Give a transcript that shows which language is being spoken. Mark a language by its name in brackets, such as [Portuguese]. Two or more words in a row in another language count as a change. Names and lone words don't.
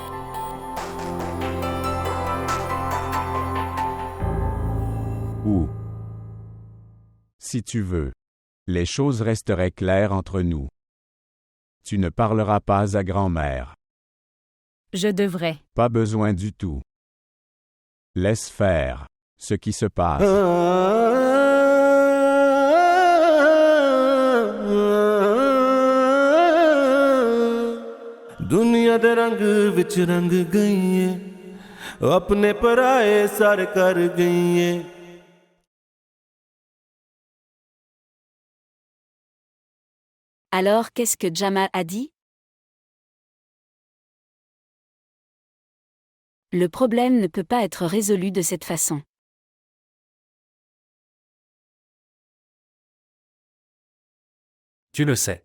[French] Où? Si tu veux. Les choses resteraient claires entre nous. Tu ne parleras pas à grand-mère. Je devrais. Pas besoin du tout. Laisse faire ce qui se passe. [Punjabi] ਦੁਨੀਆ ਦੇ ਰੰਗ ਵਿੱਚ ਰੰਗ ਗਈ ਹੈ ਆਪਣੇ ਪਰਾਏ ਸਰ ਕਰ ਗਈ ਹੈ [French] Alors, qu'est-ce que Jamal a dit? Le problème ne peut pas être résolu de cette façon. Tu le sais.